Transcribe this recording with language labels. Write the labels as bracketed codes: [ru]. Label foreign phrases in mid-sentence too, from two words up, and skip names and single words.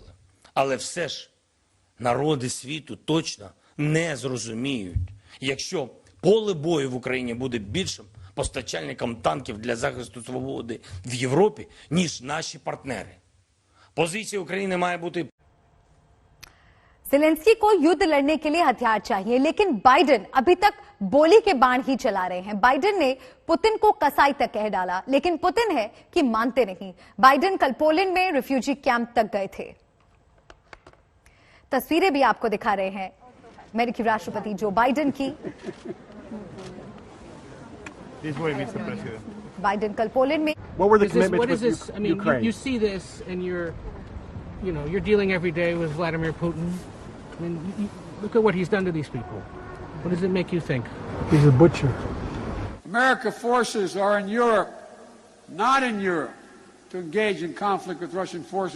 [uk] Але все ж народи світу точно не зрозуміють, якщо поле бою в Україні буде більшим постачальником танків для захисту свободи в Європі, ніж наші партнери. Позиція України має бути. [hi] जेलेंस्की को युद्ध लड़ने के लिए हथियार चाहिए, लेकिन बाइडेन अभी तक बोली के बाण ही चला रहे हैं। बाइडेन ने पुतिन को कसाई तक कह डाला, लेकिन पुतिन है कि मानते नहीं। बाइडेन कल पोलैंड में [en] refugee camp [hi] तक गए थे। तस्वीरें भी आपको दिखा रहे हैं अमेरिकी राष्ट्रपति जो बाइडेन की। बाइडेन कल पोलैंड में। [en] What were the commitments What is with this? I mean, Ukraine? you see this, and you're dealing every day with Vladimir Putin. I mean, look at what he's done to these people. What does it make you think? He's a butcher. American forces are in Europe, not in Europe, to engage in conflict with Russian forces.